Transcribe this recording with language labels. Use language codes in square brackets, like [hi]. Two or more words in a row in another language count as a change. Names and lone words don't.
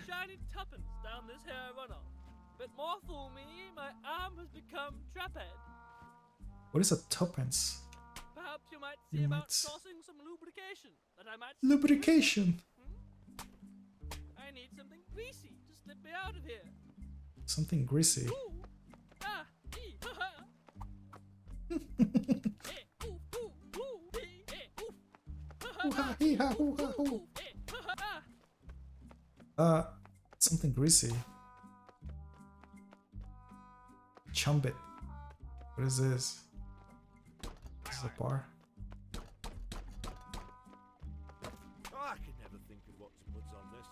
[en] Shiny tuppence down this here runoff. But more fool me, my arm has become traphead. What is a tuppence? Perhaps you might see about sourcing some lubrication that I might... Lubrication? I need something greasy to slip me out of here. Something greasy. Ooh. Ah. Ee. Ha ha. Eh. Ooh. Ooh. Ooh. Ee. Eh. Ooh. Ha ha. Hoo-ha, hee-ha, hoo-ha, hoo. Eh. Ha ha. Ah. Something greasy. Chumbit. What is this? This is a bar. Oh, I can never think of what to put on this.